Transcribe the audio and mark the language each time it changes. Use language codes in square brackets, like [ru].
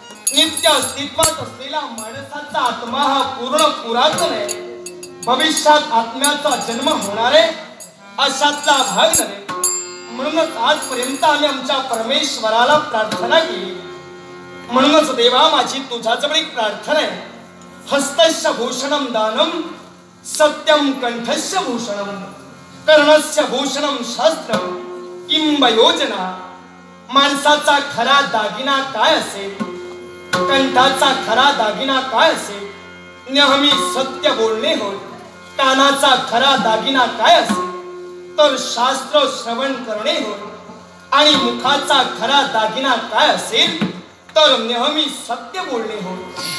[mr] नित्य अस्तित्वात असलेला माणसाचा आत्मा हा पूर्ण पुरातन आहे, भविष्यात आत्म्याचा जन्म होणार आहे अशातला भाग नव्हे. म्हणूनच आजपर्यंत आम्ही आमच्या परमेश्वराला प्रार्थना केली. म्हणूनच देवा माझी तुझ्याजवळ एक प्रार्थना आहे. [sa] हस्तस्य भूषणम दानम सत्यम कंठस्य भूषणम कर्णस्य भूषणम शास्त्रम किंब योजना. [mr] माणसाचा खरा दागिना काय असेल, कंठाचा खरा दागिना काय असेल, नेहमी सत्य बोलणे होय. कानाचा खरा दागिना काय असेल तर शास्त्र श्रवण करणे होय. आणि मुखाचा खरा दागिना काय असेल तर नेहमी सत्य बोलणे होय.